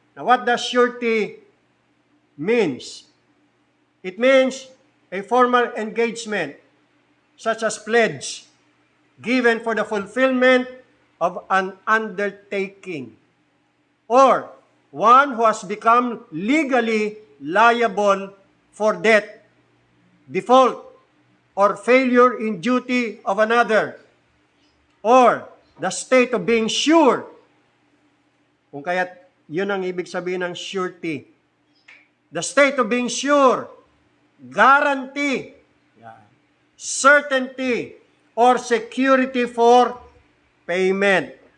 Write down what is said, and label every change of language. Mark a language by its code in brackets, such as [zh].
[en] Now, what does surety means? It means a formal engagement, such as pledge, given for the fulfillment of an undertaking, or one who has become legally liable for debt, default, or failure in duty of another, or the state of being sure. [tl] Kung kaya't yun ang ibig sabihin ng surety. [en] The state of being sure, guarantee, certainty, or security for payment.